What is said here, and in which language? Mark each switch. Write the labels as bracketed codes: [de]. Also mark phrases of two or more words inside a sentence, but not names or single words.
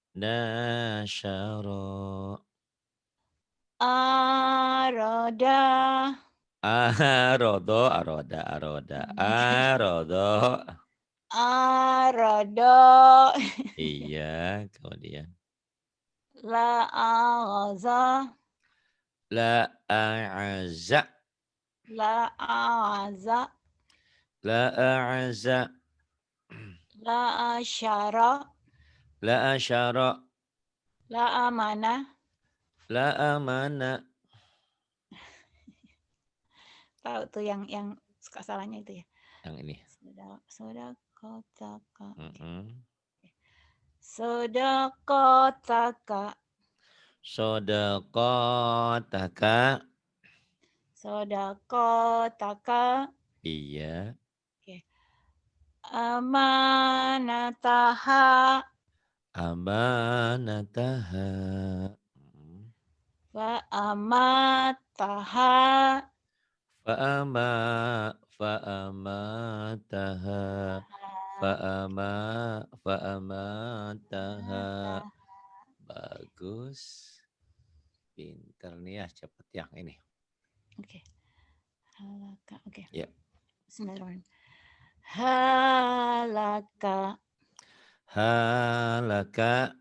[ar] nasyara Arada. أراد أراد أراد. Arada. [id] Iya, kemudian [ar] La'aza. لا أعز La'aza. لا أعز La'asyara. لا أشر La'amana. لا أمان. [id] Tahu tuh yang suka salahnya itu ya. Yang ini. [ar] Sodakotaka. Mm-mm. Sodakotaka. Sodaqataka. Sodakotaka. [id] Iya. Oke. [ar] Amanataha. Amanataha. Mm. وأماتها. فأما فأماتها فأما فأماتها. [id] Bagus. Pinter nih ya, cepet yang ini. Oke. Halaka. Oke. Ya. [ar] Bismillahirrahmanirrahim. Halaka. Halaka.